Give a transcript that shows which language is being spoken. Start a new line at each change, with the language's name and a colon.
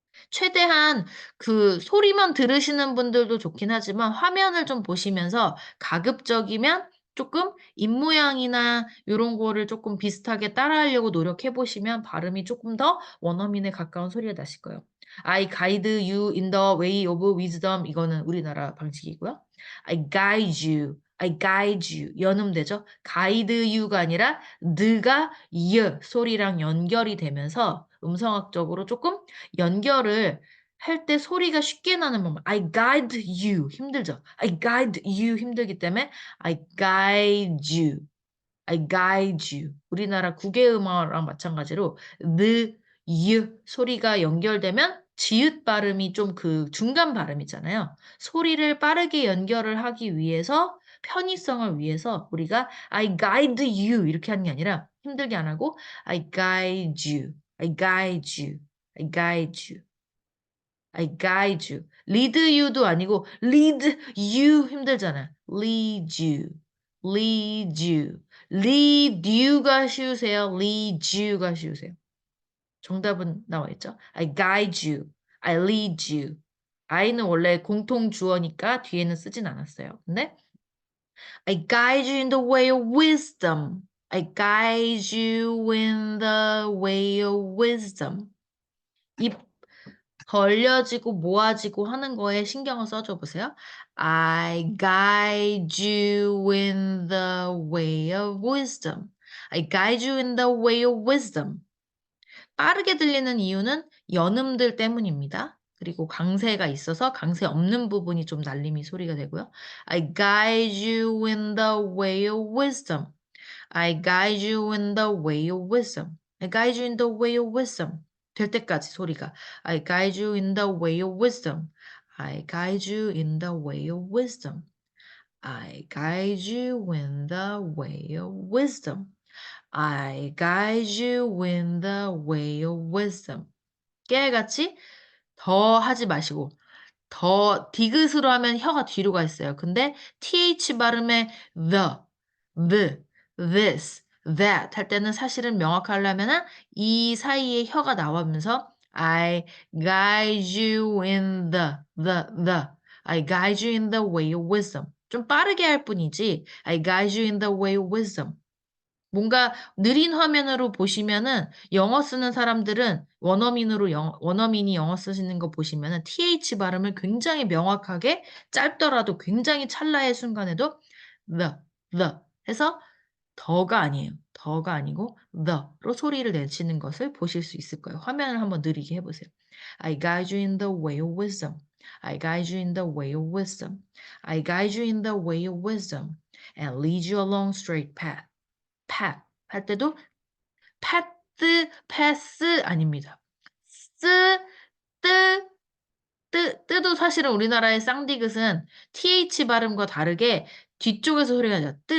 Korean: 최대한 그 소리만 들으시는 분들도 좋긴 하지만 화면을 좀 보시면서 가급적이면 조금 입모양이나 요런 거를 조금 비슷하게 따라하려고 노력해 보시면 발음이 조금 더 원어민에 가까운 소리가 나실 거예요.
English: I guide you in the way of wisdom
Korean: 이거는 우리나라 방식이고요.
English: I guide you
Korean: 연음되죠. guide you가 아니라 느가 y 소리랑 연결이 되면서 음성학적으로 조금 연결을 할 때 소리가 쉽게 나는 방법.
English: I guide you
Korean: 힘들죠.
English: I guide you
Korean: 힘들기 때문에
English: I guide you. I guide you.
Korean: 우리나라 국외음어랑 마찬가지로 느, 유 소리가 연결되면 지읒 발음이 좀 그 중간 발음이잖아요. 소리를 빠르게 연결을 하기 위해서 편의성을 위해서 우리가
English: I guide you
Korean: 이렇게 하는 게 아니라 힘들게 안 하고 I guide you.
English: I guide you. I guide you. I guide you. lead you도
Korean: 아니고
English: lead you
Korean: 힘들잖아.
English: lead you. lead you. lead you가
Korean: 쉬우세요.
English: lead you가 쉬우세요.
Korean: 정답은 나와 있죠.
English: I guide you. I lead you.
Korean: I는 원래 공통 주어니까 뒤에는 쓰진 않았어요. 근데
English: I guide you in the way of wisdom. I guide you in the way of wisdom.
Korean: 입 벌려지고 모아지고 하는 거에 신경을 써줘 보세요.
English: I guide you in the way of wisdom. I guide you in the way of wisdom.
Korean: 빠르게 들리는 이유는 연음들 때문입니다. 그리고 강세가 있어서 강세 없는 부분이 좀 날림이 소리가 되고요.
English: I guide you in the way of wisdom. I guide you in the way of wisdom. I guide you in the way of wisdom.
Korean: 될 때까지 소리가
English: I guide you in the way of wisdom. I guide you in the way of wisdom. I guide you in the way of wisdom. I guide you in the way of wisdom.
Korean: 깨알같이 더 하지 마시고 더 디귿으로 하면 혀가 뒤로 가 있어요. 근데 th 발음에
English: the, this, that
Korean: 할 때는 사실은 명확하려면은 이 사이에 혀가 나오면서
English: I guide you in the I guide you in the way of wisdom.
Korean: 좀 빠르게 할 뿐이지
English: I guide you in the way of wisdom.
Korean: 뭔가 느린 화면으로 보시면은 영어 쓰는 사람들은 원어민이 영어 쓰시는 거 보시면은 th 발음을 굉장히 명확하게 짧더라도 굉장히 찰나의 순간에도 the 해서 더가 아니에요. 더가 아니고 the로 소리를 내시는 것을 보실 수 있을 거예요. 화면을 한번 느리게 해보세요.
English: I guide you in the way of wisdom. I guide you in the way of wisdom. I guide you in the way of wisdom and lead you along straight path.
Korean: path 할 때도 path, pass 아닙니다. 쓰, 뜨, 뜨도 사실은 우리나라의 쌍디귿은 th 발음과 다르게 뒤쪽에서 소리가 나죠.